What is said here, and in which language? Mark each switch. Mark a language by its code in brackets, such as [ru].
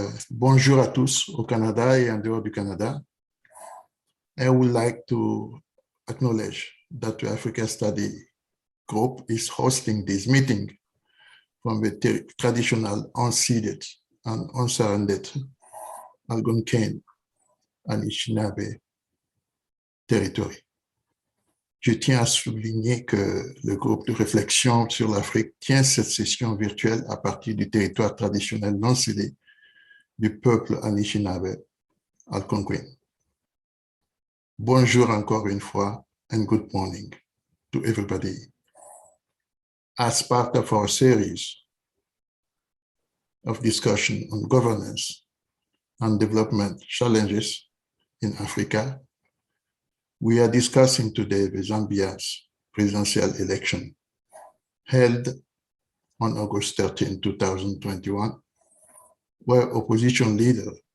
[fr] Bonjour à tous au Canada et en dehors du Canada. [en] I would like to acknowledge that the Africa Study Group is hosting this meeting from the traditional unceded and unsurrendered Algonquin and Anishinaabe territory. [fr] Je tiens à souligner que le groupe de réflexion sur l'Afrique tient cette session virtuelle à partir du territoire traditionnel non cédé du peuple Anishinaabe Algonquin. Bonjour encore une fois [en] and good morning to everybody. As part of our series of discussion on governance and development challenges in Africa, we are discussing today the Zambia's presidential election held on August 13, 2021, where opposition leader